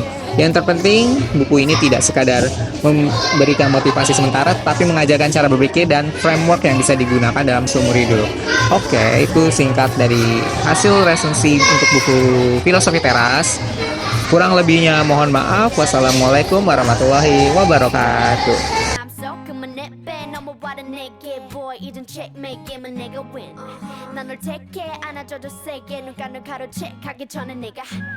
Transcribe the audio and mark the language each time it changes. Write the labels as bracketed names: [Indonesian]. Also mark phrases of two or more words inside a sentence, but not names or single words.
[Indonesian] Yang terpenting, buku ini tidak sekadar memberikan motivasi sementara, tapi mengajarkan cara berpikir dan framework yang bisa digunakan dalam seumur hidup. Oke, itu singkat dari hasil resensi untuk buku Filosofi Teras. Kurang lebihnya mohon maaf. [Arabic] والسلام عليكم ورحمة الله وبركاته. [Korean] 이젠 checkmate게임은 내가 win 난 널 택해 안아줘도 세게 눈가를 가로채 가기 전에 내가